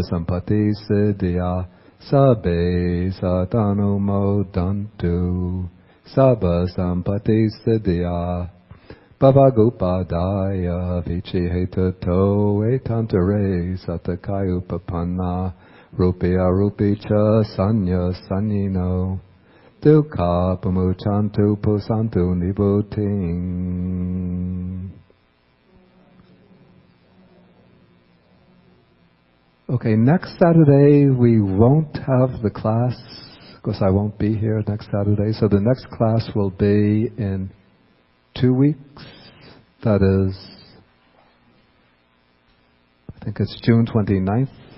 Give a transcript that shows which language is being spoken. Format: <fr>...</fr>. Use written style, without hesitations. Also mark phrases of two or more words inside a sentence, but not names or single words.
<pi>sampati siddhya sabbe satanumodantu sabba sampati siddhya Bhavagupadaya vichihetato etantare satakayupapanna rupya rupicha sanya sanyino dukha pamuchantu pusantu nibuting.</pi> <en>Okay, next Saturday we won't have the class because I won't be here next Saturday. So the next class will be in 2 weeks. That is, I think it's June 29th.</en>